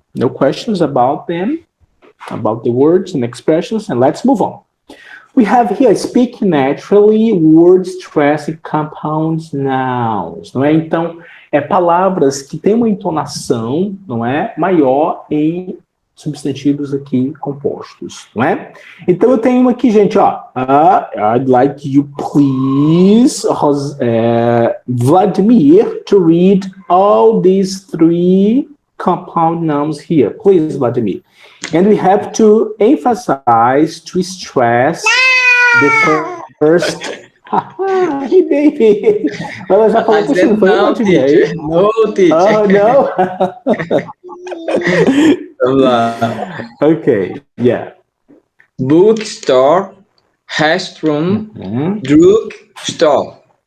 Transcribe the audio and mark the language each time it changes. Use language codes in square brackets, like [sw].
[en] No questions about them, about the words and expressions, and let's move on. We have here speak naturally, words, stress, compound nouns, não é? [pt] Então, palavras que têm uma entonação, não é, maior em substantivos aqui compostos, não é? Então, eu tenho aqui, gente, ó, [en] I'd like you, please, Vladimir, to read all these 3 compound nouns here. Please, Vladimir. And we have to emphasize, to stress the first... Hey, baby! [pt] Ela já falou que não foi, Vladimir? [en] No, teacher. Oh, no? [pt] Vamos lá. [en] Okay, yeah. Bookstore, restroom, drugstore.